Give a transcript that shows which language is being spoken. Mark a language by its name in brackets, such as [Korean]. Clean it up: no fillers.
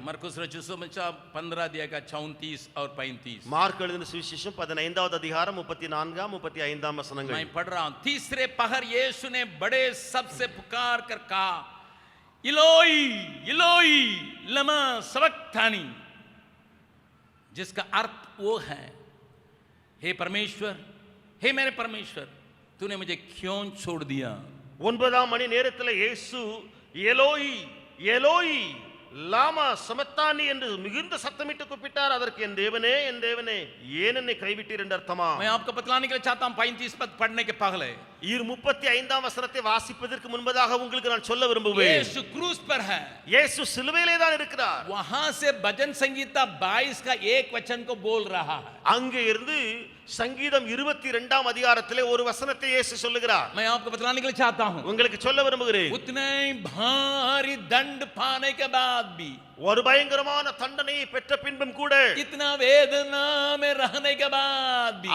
[Hindi] मरकुस रचित सुसमाचार 15 अध्याय का 34 और 35 [Tamil] மார்க் எழுதின சுவிசேஷம் 15வது அதிகாரம் 34ஆம் 35ஆம் வசனங்கள் [Hindi] मैं पढ़ रहा हूं तीसरे पहर यीशु ने बड़े शब्द से पुकार कर कहा इलोई इलोई लमा सबक्तानी जिसका अर्थ वो है हे परमेश्वर हे मेरे परमेश्वर तूने मुझे क्यों छोड़ दिया [Tamil] 9ஆம் மணி நேரத்தில் இயேசு எலோயி எலோயி லாமா சமத்தானி என்று மிகுந்த சத்தமிட்டு கூப்பிட்டார் அதற்கு என் தேவனே ஏன் என்னை கைவிட்டீர் என்று அர்த்தமா [Hindi] मैं आपको बतलाने के लिए चाहता हूं 35 पद पढ़ने के पहले [Tamil] 35ஆம் வசனத்தை வாசிப்பதற்கு முன்பதாக உங்களுக்கு நான் சொல்ல விரும்புவேன் [Hindi] यीशु क्रूस पर है [Tamil] இயேசு சிலுவையிலே தான் இருக்கிறார் [Hindi] वहां से भजन संगीता 22 का एक वचन को बोल रहा है [Tamil] அங்கே இருந்து சங்கீதம் 22ஆம் அதிகாரத்திலே ஒரு வசனத்தை இயேசு சொல்லுகிறார் [Hindi] मैं आपको बतलाने के लिए चाहता हूं [Tamil] உங்களுக்கு சொல்ல விரும்புகிறேன் [Hindi] उतने भारी दंड पाने के बाद भी [Tamil] ஒரு பயங்கரமான தண்டனையை பெற்ற பின்பும் கூட [Hindi] इतना वेदना में रहने के बाद भी